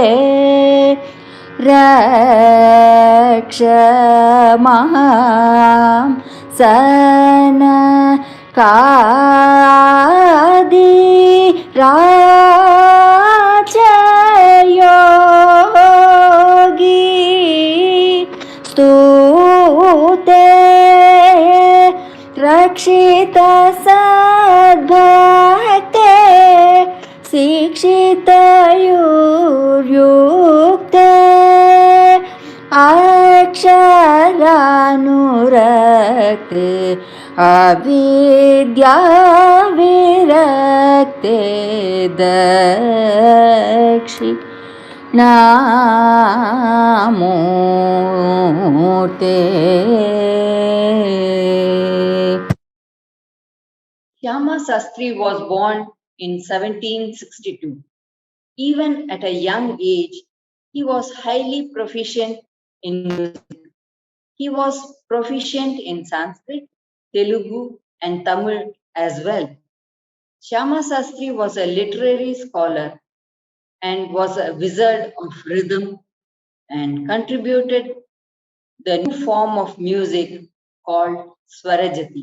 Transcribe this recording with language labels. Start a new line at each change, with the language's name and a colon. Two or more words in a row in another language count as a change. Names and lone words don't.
Sanskrit: రక్షమాం సనకాది రాజయోగి स्तुते रक्षित सद्भक्ते शिक्षितयुर्युक्ते अक्षरानुरक्ते अविद्याविरक्ते दक्षि नामूर्ते.
English: Shyama Sastri was born in 1762. Even at a young age, he was highly proficient in music. He was proficient in Sanskrit, Telugu, and Tamil as well. Shyama Sastri was a literary scholar and was a wizard of rhythm and contributed the new form of music called Swarajati.